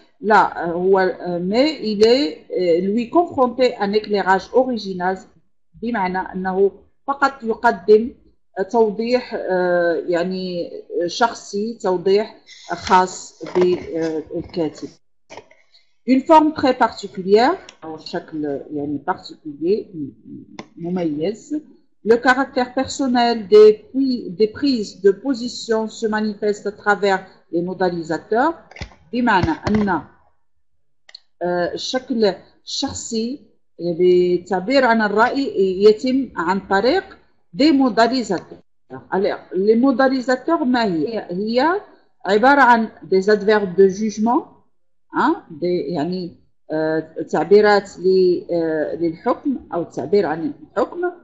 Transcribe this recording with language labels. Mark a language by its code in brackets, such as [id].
[ar] لا، هو [fr] mais il est lui confronté un éclairage original، [ar] بمعنى أنه فقط يقدم توضيح يعني شخصي، توضيح خاص بالكاتب. [fr] Une forme très particulière، [ar] أو شكل يعني [fr] particulier [ar] مميز. [fr] Le caractère personnel des prises de position se manifeste à travers les modalisateurs. [ar] بمعنى أن الشكل الشخصي بالتعبير عن الرأي يتم عن طريق des modalisateurs. [fr] Alors, les modalisateurs [ar] ما هي عبارة عن [fr] des adverbes de jugement, [ar] يعني تعبيرات للحكم أو التعبير عن الحكم.